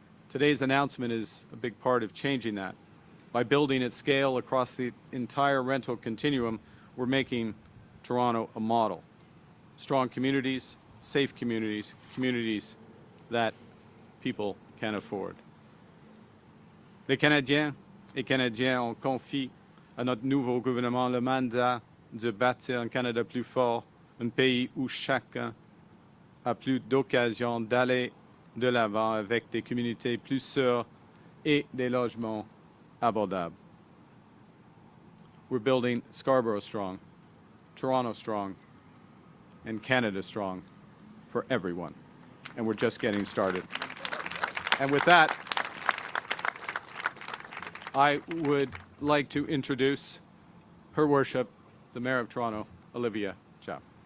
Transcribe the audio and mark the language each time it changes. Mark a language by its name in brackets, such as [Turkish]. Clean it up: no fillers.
[English] Today's announcement is a big part of changing that. By building at scale across the entire rental continuum, we're making Toronto a model. Strong communities, safe communities, communities that people can afford. [French] Les Canadiens et Canadiennes ont confié à notre nouveau gouvernement le mandat de bâtir un Canada plus fort, un pays où chacun a plus d'occasions d'aller de l'avant avec des communautés plus sûres et des logements abordables. [English] We're building Scarborough strong, Toronto strong, and Canada strong for everyone. And we're just getting started. And with that, I would like to introduce Her Worship, the Mayor of Toronto, Olivia Chow.